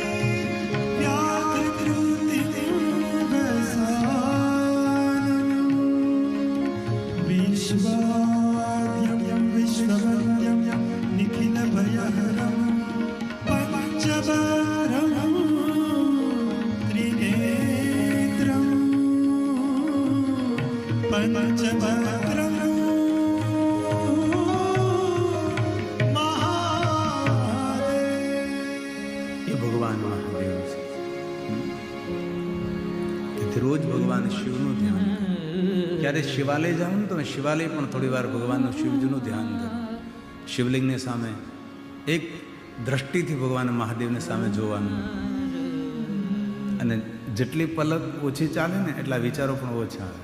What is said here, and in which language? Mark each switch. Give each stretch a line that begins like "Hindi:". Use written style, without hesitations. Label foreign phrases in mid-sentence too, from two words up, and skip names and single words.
Sanskrit: व्याघ्रकृतिं विश्वाद्यं विश्ववन्द्यं निखिलभयहरं पञ्चवरं त्रिनेत्रं पञ्चभद्रं महादेव।
Gujarati: એ ભગવાન મહાદેવ છે. તેથી રોજ ભગવાન શિવનું ધ્યાન કરો. ક્યારે શિવાલય જાઓ ને તમે શિવાલય પણ થોડી વાર ભગવાનનું શિવજીનું ધ્યાન કરો. શિવલિંગની સામે એક દ્રષ્ટિથી ભગવાન મહાદેવને સામે જોવાનું, અને જેટલી પલક ઓછી ચાલે ને એટલા વિચારો પણ ઓછા આવે.